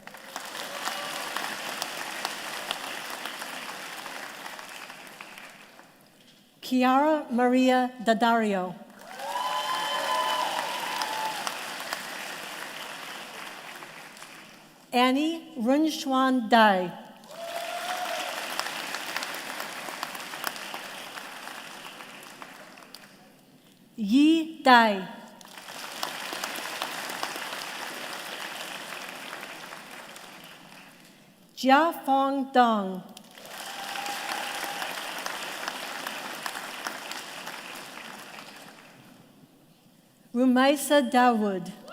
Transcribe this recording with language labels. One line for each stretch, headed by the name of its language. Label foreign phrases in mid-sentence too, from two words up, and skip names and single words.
English: Chiara Maria Daddario. Annie Runxuan Dai. Yi Dai. Jia Fong Dong. Rumaisa Dawood.